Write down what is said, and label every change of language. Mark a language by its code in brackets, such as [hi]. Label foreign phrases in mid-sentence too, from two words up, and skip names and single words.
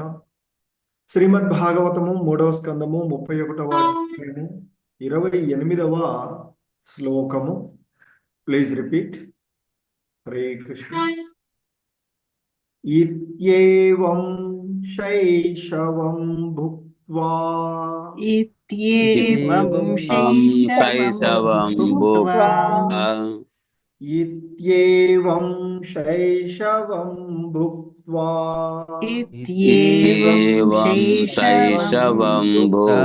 [te] శ్రీమద్ భాగవతము 3వ స్కందము 31వ అధ్యాయము 28వ శ్లోకము. [en] please repeat. హరే కృష్ణ. [sa] ఇత్యేవం శైశవం భుక్త్వా इत्येवं शैशवं शैशवं भुक्त्वा भुक्त्वा इत्येवं शैशवं भुक्त्वा इत्येवं इत्येवं शैशवं शैशवं भुक्त्वा